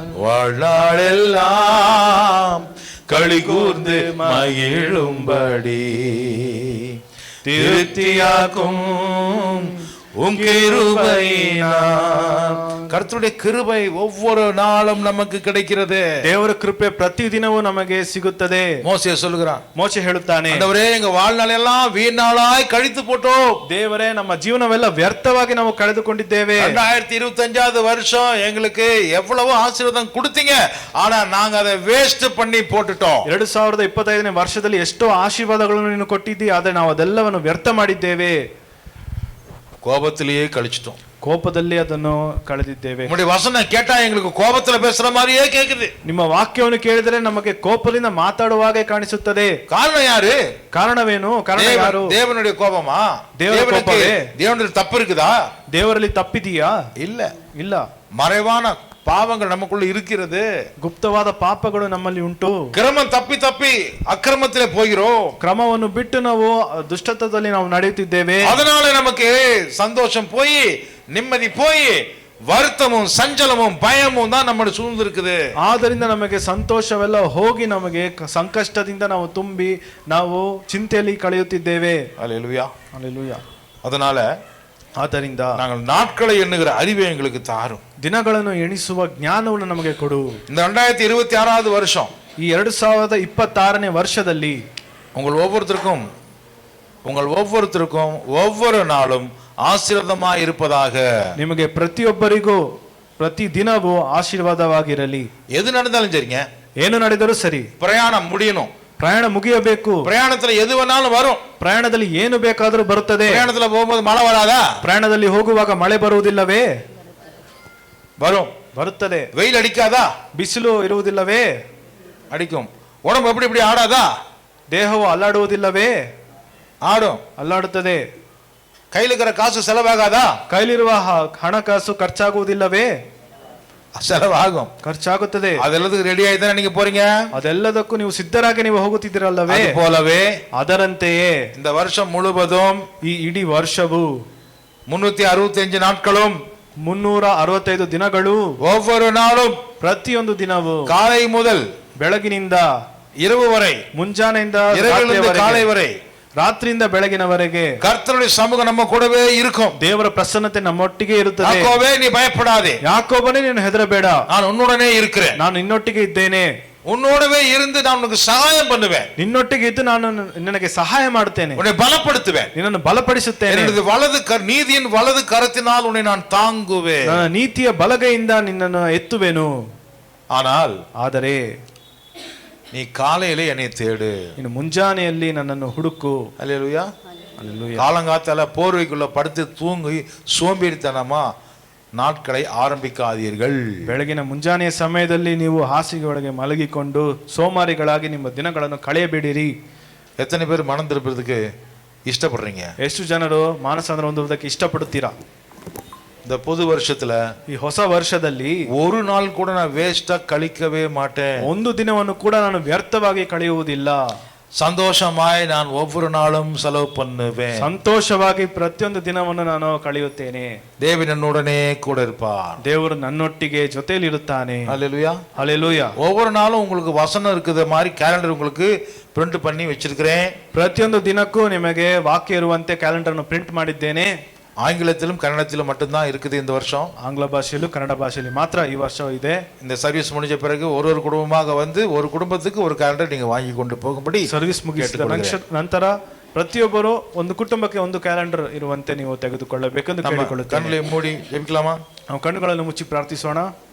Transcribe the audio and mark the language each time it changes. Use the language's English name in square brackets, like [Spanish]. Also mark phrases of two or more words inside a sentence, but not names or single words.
[Tamil] வாழ்நாளெல்லாம் களி கூர்ந்து மகிழும்படி திருப்தியாக்கும் கர்த்தருடைய கிருபை ஒவ்வொரு நாளும் நமக்கு கிடைக்கிறது. [Kannada] ದೇವರ ಕೃಪೆ ಪ್ರತಿ ದಿನವೂ ನಮಗೆ ಸಿಗುತ್ತದೆ. [Tamil] மோசே சொல்லுகிறான், [Kannada] ಮೋಶೆ ಹೇಳುತ್ತಾನೆ, [Tamil] ஆண்டவரே எங்க வாழ்நாளெல்லாம் வீணாளாய் கழித்து போட்டோம். [Kannada] ದೇವರೇ ನಮ್ಮ ಜೀವನವೆಲ್ಲ ವ್ಯರ್ಥವಾಗಿ ನಾವು ಕಳೆದುಕೊಂಡಿದ್ದೇವೆ. [Tamil] 2025வது வருஷம் எங்களுக்கு எவ்வளவு ஆசீர்வாதம் கொடுத்தீங்க, ஆனா நாங்க அதை வேஸ்ட் பண்ணி போட்டுட்டோம். [Kannada] 2025ನೇ ವರ್ಷದಲ್ಲಿ ಎಷ್ಟೋ ಆಶೀರ್ವಾದಗಳನ್ನು ನೀನು ಕೊಟ್ಟಿದ್ದೀ, ಆದರೆ ನಾವು ಅದೆಲ್ಲವನ್ನು ವ್ಯರ್ಥ ಮಾಡಿದ್ದೇವೆ. [Tamil] கோபத்திலேயே கழிச்சிட்டோம், [Kannada] ಕೋಪದಲ್ಲಿ ಅದನ್ನು ಕಳೆದಿದ್ದೇವೆ. [Tamil] உங்களுடைய வசனம் கேட்டா எங்களுக்கு கோபத்துல பேசுற மாதிரியே கேக்குது. [Kannada] ನಿಮ್ಮ ವಾಕ್ಯವನ್ನು ಕೇಳಿದರೆ ನಮಗೆ ಕೋಪದಿಂದ ಮಾತಾಡುವಾಗೆ ಕಾಣಿಸುತ್ತದೆ. [Tamil] காரணம் யாரு? [Kannada] ಕಾರಣವೇನು? ಕಾರಣ ಯಾರು? [Tamil] தேவனுடைய கோபமா? தேவனுடைய தப்பு இருக்குதா? [Kannada] ದೇವರಲ್ಲಿ ತಪ್ಪಿದೀಯಾ? [Tamil] இல்ல [Kannada] ಇಲ್ಲ. [Tamil] மறைவான பாவங்கள் நமக்குள்ள இருக்கிறது, [Kannada] ಗುಪ್ತವಾದ ಪಾಪಗಳು ನಮ್ಮಲ್ಲಿ ಉಂಟು. [Tamil] கிரமம் தப்பி தப்பி அக்கிரமத்திலே போகிறோம், [Kannada] ಕ್ರಮವನ್ನು ಬಿಟ್ಟು ನಾವು ದುಷ್ಟತ್ವದಲ್ಲಿ ನಾವು ನಡೆಯುತ್ತಿದ್ದೇವೆ. [Tamil] அதனால நமக்கு சந்தோஷம் போய் நிம்மதி போய் வருத்தமும் சஞ்சலமும் பயமும் தான் நம்மளை சூழ்ந்து இருக்குது. [Kannada] ಆದ್ದರಿಂದ ನಮಗೆ ಸಂತೋಷವೆಲ್ಲ ಹೋಗಿ ನಮಗೆ ಸಂಕಷ್ಟದಿಂದ ನಾವು ತುಂಬಿ ನಾವು ಚಿಂತೆಯಲ್ಲಿ ಕಳೆಯುತ್ತಿದ್ದೇವೆ. [Tamil] அல்லேலூயா, அல்லேலூயா. அதனால [Kannada] ಆದ್ದರಿಂದ [Tamil] நாங்கள் நாட்களை எண்ணுகிற அறிவை எங்களுக்கு தாரும், [Kannada] ದಿನಗಳನ್ನು ಎಣಿಸುವ ಜ್ಞಾನವನ್ನು ನಮಗೆ ಕೊಡು. [Tamil] இந்த 2026வது வருஷம், [Kannada] ಈ 2026ನೇ ವರ್ಷದಲ್ಲಿ [Tamil] உங்கள் ஒவ்வொருத்தருக்கும் ஒவ்வொரு நாளும் ஆசீர்வாதமாய் இருப்பதாக. [Kannada] ನಿಮಗೆ ಪ್ರತಿಯೊಬ್ಬರಿಗೂ ಪ್ರತಿ ದಿನವೂ ಆಶೀರ್ವಾದವಾಗಿರಲಿ. [Tamil] எது நடந்தாலும் சரிங்க, [Kannada] ಏನು ನಡೆದರೂ ಸರಿ, [Tamil] பிரயாணம் முடியணும். [Kannada] ಪ್ರಯಾಣ ಮುಗಿಯಬೇಕು. [Tamil] பிரயாணத்துல எது வேணாலும் வரும். [Kannada] ಪ್ರಯಾಣದಲ್ಲಿ ಏನು ಬೇಕಾದರೂ ಬರುತ್ತದೆ. [Tamil] பிரயாணத்துல போகும்போது மழை வராதா? [Kannada] ಪ್ರಯಾಣದಲ್ಲಿ ಹೋಗುವಾಗ ಮಳೆ ಬರುವುದಿಲ್ಲವೇ? [Tamil] வரும். [Kannada] ಬರುತ್ತದೆ. [Tamil] வெயில் அடிக்காதா? [Kannada] ಬಿಸಿಲು ಇರುವುದಿಲ್ಲವೇ? [Tamil] அடிக்கும். உடம்பு எப்படி இப்படி ஆடாதா? [Kannada] ದೇಹವು ಅಲ್ಲಾಡುವುದಿಲ್ಲವೇ? [Tamil] ஆடும். [Kannada] ಅಲ್ಲಾಡುತ್ತದೆ. [Tamil] கையில இருக்கிற காசு செலவாகாதா? [Kannada] ಕೈಲಿರುವ ಹಣಕಾಸು ಖರ್ಚಾಗುವುದಿಲ್ಲವೇ? [Tamil] செலவாகும். [Kannada] ಖರ್ಚಾಗುತ್ತದೆ. [Tamil] அதெல்லாத்துக்கு ரெடி ஆயிதானே நீங்க போறீங்க? [Kannada] ಅದೆಲ್ಲದಕ್ಕೂ ನೀವು ಸಿದ್ಧರಾಗಿ ನೀವು ಹೋಗುತ್ತಿದ್ದೀರಲ್ಲವೇ? [Tamil] அது போலவே [Kannada] ಅದರಂತೆಯೇ [Tamil] இந்த வருஷம் முழுவதும் [Kannada] ಈ ಇಡೀ ವರ್ಷವು [Tamil] 365 நாட்களும் [Kannada] 365 ದಿನಗಳು [Tamil] ஒவ்வொரு நாளும் [Kannada] ಪ್ರತಿಯೊಂದು ದಿನವೂ [Tamil] காலை முதல் [Kannada] ಬೆಳಗಿನಿಂದ [Tamil] இரவு வரை, இரவிலிருந்து இரவிலிருந்து காலை வரை, [Kannada] ರಾತ್ರಿಯಿಂದ ಬೆಳಗಿನವರೆಗೆ [Tamil] கர்த்தருடைய சமூகம் நம்ம கூடவே இருக்கும். [Kannada] ದೇವರ ಪ್ರಸನ್ನತೆ ನಮ್ಮೊಟ್ಟಿಗೆ ಇರುತ್ತದೆ. [Tamil] யாக்கோபே நீ பயப்படாதே, [Kannada] ಯಾಕೋಬನೇ ನೀನು ಹೆದರಬೇಡ, [Tamil] நான் உன்னுடனே இருக்கிறேன். [Kannada] ನಾನು ನಿನ್ನೊಟ್ಟಿಗೆ ಇದ್ದೇನೆ. [Tamil] உன்னோடவே இருந்து நான் உனக்கு சகாயம் பண்ணுவேன். [Kannada] ನಿನ್ನೊಟ್ಟಿಗೆ ಇದ್ದು ನಾನು ನಿನಗೆ ಸಹಾಯ ಮಾಡುತ್ತೇನೆ. [Tamil] உன்னை பலப்படுத்துவேன். [Kannada] ನಿನ್ನನ್ನು ಬಲಪಡಿಸುತ್ತೇನೆ. [Tamil] என்னுடைய வலது நீதியின் வலது கரத்தினால் உன்னை நான் தாங்குவேன். [Kannada] ನನ್ನ ನೀತಿಯ ಬಲಗೈಯಿಂದ ನಿನ್ನನ್ನು ಎತ್ತುವೆನು. ಆದರೆ [Tamil] நீ காலையிலே என்னை தேடு. [Kannada] ಇನ್ನು ಮುಂಜಾನೆಯಲ್ಲಿ ನನ್ನನ್ನು ಹುಡುಕು. [Tamil] அல்லேலூயா. அல்லேலூயா. காலங்காத்தால போர்வைக்குள்ள படுத்து தூங்கி சோம்பேறித்தனமா நாட்களை ஆரம்பிக்காதீர்கள். [Kannada] ಬೆಳಗಿನ ಮುಂಜಾನೆಯ ಸಮಯದಲ್ಲಿ ನೀವು ಹಾಸಿಗೆ ಒಳಗೆ ಮಲಗಿಕೊಂಡು ಸೋಮಾರಿಗಳಾಗಿ ನಿಮ್ಮ ದಿನಗಳನ್ನು ಕಳೆಯಬೇಡಿರಿ. [Tamil] எத்தனை பேர் மனம் திருப்பறதுக்கு இஷ்டப்படுறீங்க? [Kannada] ಎಷ್ಟು ಜನರು ಮಾನಸಾಂತರ ಹೊಂದುವುದಕ್ಕೆ ಇಷ್ಟಪಡುತ್ತೀರಾ? [Tamil] இந்த புது வருஷத்துல [Kannada] ಈ ಹೊಸ ವರ್ಷದಲ್ಲಿ [Tamil] ஒரு நாள் கூட நான் வேஸ்டா கழிக்கவே மாட்டேன். [Kannada] ಒಂದು ದಿನವನ್ನು ಕೂಡ ನಾನು ವ್ಯರ್ಥವಾಗಿ ಕಳೆಯುವುದಿಲ್ಲ. [Tamil] சந்தோஷமாய் நான் ஒவ்வொரு நாளும் செலவு பண்ணுவேன். [Kannada] ಸಂತೋಷವಾಗಿ ಪ್ರತಿಯೊಂದು ದಿನವನ್ನು ನಾನು ಕಳೆಯುತ್ತೇನೆ. [Tamil] தேவன் என்னுடனே கூட இருப்பார். [Kannada] ದೇವರು ನನ್ನೊಟ್ಟಿಗೆ ಜೊತೆಯಲ್ಲಿ ಇರುತ್ತಾನೆ. [Tamil] ஹல்லேலூயா. [Kannada] ಹಲ್ಲೆಲೂಯಾ. [Tamil] ஒவ்வொரு நாளும் உங்களுக்கு வசனம் இருக்குது மாதிரி கேலண்டர் உங்களுக்கு பிரிண்ட் பண்ணி வச்சிருக்கிறேன். [Kannada] ಪ್ರತಿಯೊಂದು ದಿನಕ್ಕೂ ನಿಮಗೆ ವಾಕ್ಯ ಇರುವಂತೆ ಕ್ಯಾಲೆಂಡರ್ ಅನ್ನು ಪ್ರಿಂಟ್ ಮಾಡಿದ್ದೇನೆ. [Tamil] ஆங்கிலத்திலும் கன்னடத்திலும் மட்டும்தான் இருக்குது இந்த வருஷம். [Kannada] ಆಂಗ್ಲ ಭಾಷೆಯಲ್ಲೂ ಕನ್ನಡ ಭಾಷೆಯಲ್ಲಿ ಮಾತ್ರ ಈ ವರ್ಷ ಇದೆ. [Tamil] இந்த சர்வீஸ் முடிஞ்ச பிறகு ஒரு குடும்பமாக வந்து ஒரு குடும்பத்துக்கு ஒரு கேலண்டர் நீங்க வாங்கி கொண்டு போகும்படி [Kannada] ಸರ್ವಿಸ್ ಮುಗಿಸಿದ ನಂತರ ಪ್ರತಿಯೊಬ್ಬರು ಒಂದು ಕುಟುಂಬಕ್ಕೆ ಒಂದು ಕ್ಯಾಲೆಂಡರ್ ಇರುವಂತೆ ನೀವು ತೆಗೆದುಕೊಳ್ಳಬೇಕೆಂದು ಕೇಳಿಕೊಳ್ಳುತ್ತೇನೆ. [Tamil] கண்களை மூடி ஜெபிக்கலாமா? [Kannada] ನಾವು ಕಣ್ಣುಗಳನ್ನು ಮುಚ್ಚಿ ಪ್ರಾರ್ಥಿಸೋಣ.